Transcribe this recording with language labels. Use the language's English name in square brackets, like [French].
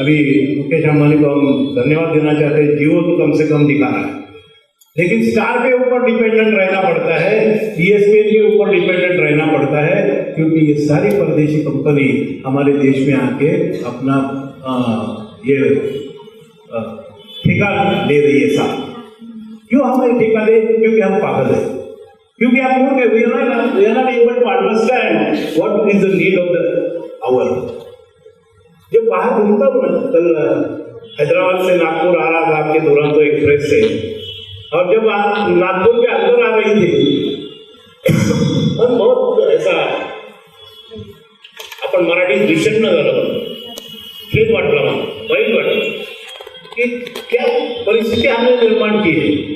[Hindi] अभी मुकेश अंबानी को हम धन्यवाद देना चाहते हैं, जियो तो कम से कम दिखा रहा है, लेकिन स्टार के ऊपर डिपेंडेंट रहना पड़ता है, ESPN के ऊपर डिपेंडेंट रहना पड़ता है, क्योंकि ये सारी परदेशी कंपनी हमारे देश में आके अपना ये ठेका ले रही है साहब। क्यों हमें ठेका दे? क्योंकि हम पागल हैं, क्योंकि आप मूर्ख हैं। [English] we are not able to understand what is the need of the hour। [Hindi] जब बाहर घूमता हूँ ना, कल हैदराबाद से नागपुर आ रहा था आपके दुरंतो एक्सप्रेस से, और जब आप नागपुर के अंदर आ रही थी और बहुत ऐसा [Marathi] आपण मराठी भीषण न झालं, हेच वाटलं मला, वाईट वाटलं [Hindi] कि क्या परिस्थिति हमने निर्माण की है।